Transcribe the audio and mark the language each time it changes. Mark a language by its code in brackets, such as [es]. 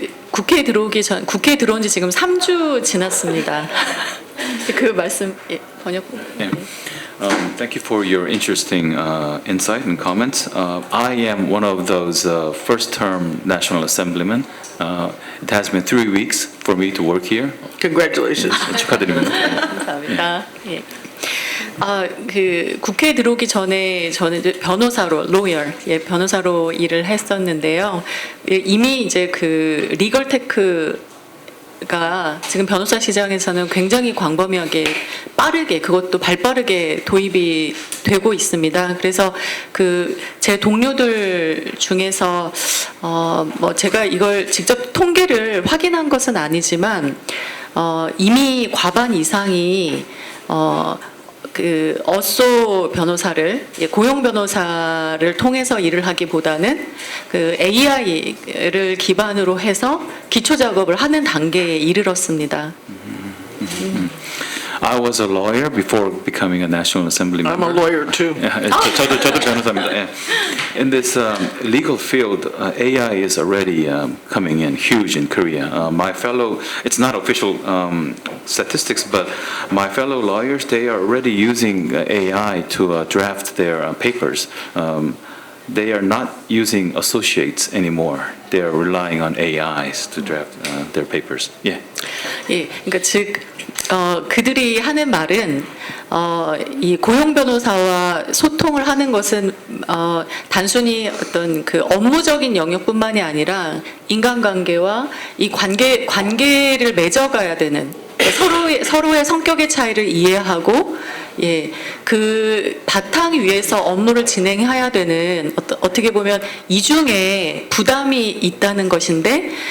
[ko] 국회에 들어온 지 지금 3주 지났습니다. 그 말씀 번역. 네. [en] Thank you for your interesting insight and comments. I am one of those first-term National Assemblymen. It has been 3 weeks for me to work here. Congratulations. [ko] 축하드립니다. 감사합니다. 예. 국회에 들어오기 전에 저는 이제 변호사로 변호사로 일을 했었는데요. 이미 이제 리걸테크 AI가 지금 변호사 시장에서는 굉장히 광범위하게 빠르게 그것도 발빠르게 도입이 되고 있습니다. 그래서 그 제 동료들 중에서 뭐 제가 이걸 직접 통계를 확인한 것은 아니지만 이미 과반 이상이 그 어소 변호사를 고용 변호사를 통해서 일을 하기보다는 그 AI를 기반으로 해서 기초 작업을 하는 단계에 이르렀습니다. [en] I was a lawyer before becoming a National Assembly I'm member. a lawyer too. [ko] 저도 변호사입니다. 예. [en] In this legal field, AI is already coming in huge in Korea. My fellow, it's not official statistics, but my fellow lawyers, they are already using AI to draft their papers. They are not using associates anymore. They are relying on AIs to draft their papers. Yeah. [ko] 예, 그러니까 즉 그들이 하는 말은 이 고용 변호사와 소통을 하는 것은 단순히 어떤 그 업무적인 영역뿐만이 아니라 인간관계와 이 관계를 맺어가야 되는 서로의 성격의 차이를 이해하고 예, 그 바탕 위에서 업무를 진행해야 되는 어떻게 보면 이중에 부담이 있다는 것인데